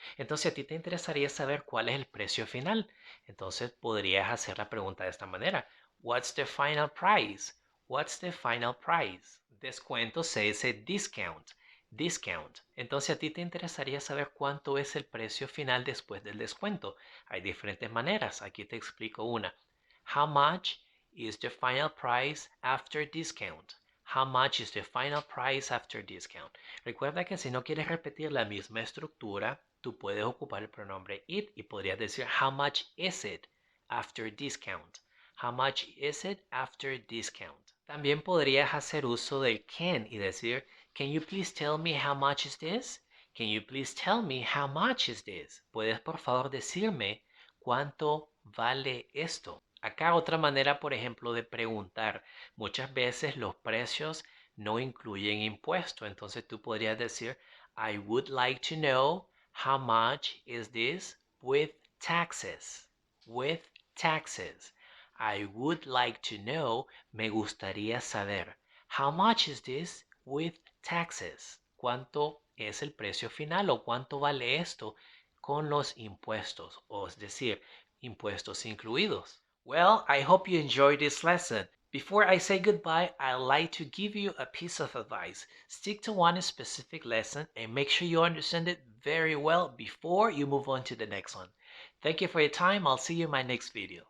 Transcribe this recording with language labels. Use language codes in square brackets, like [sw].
[es] Entonces a ti te interesaría saber cuál es el precio final. Entonces podrías hacer la pregunta de esta manera. [en] What's the final price? What's the final price? [es] Descuento se dice discount. Discount. Entonces a ti te interesaría saber cuánto es el precio final después del descuento. Hay diferentes maneras. Aquí te explico una. [en] How much is the final price after discount? How much is the final price after discount? [es] Recuerda que si no quieres repetir la misma estructura, tú puedes ocupar el pronombre it y podrías decir [en] how much is it after discount? How much is it after discount? [es] También podrías hacer uso del can y decir [en] can you please tell me how much is this? Can you please tell me how much is this? [es] ¿Puedes por favor decirme cuánto vale esto? Acá otra manera, por ejemplo, de preguntar. Muchas veces los precios no incluyen impuesto. Entonces tú podrías decir, [en] I would like to know how much is this with taxes. With taxes. I would like to know, [es] me gustaría saber. [en] How much is this with taxes? [es] ¿Cuánto es el precio final o cuánto vale esto con los impuestos? O es decir, impuestos incluidos. [en] Well, I hope you enjoyed this lesson. Before I say goodbye, I'd like to give you a piece of advice. Stick to one specific lesson and make sure you understand it very well before you move on to the next one. Thank you for your time. I'll see you in my next video.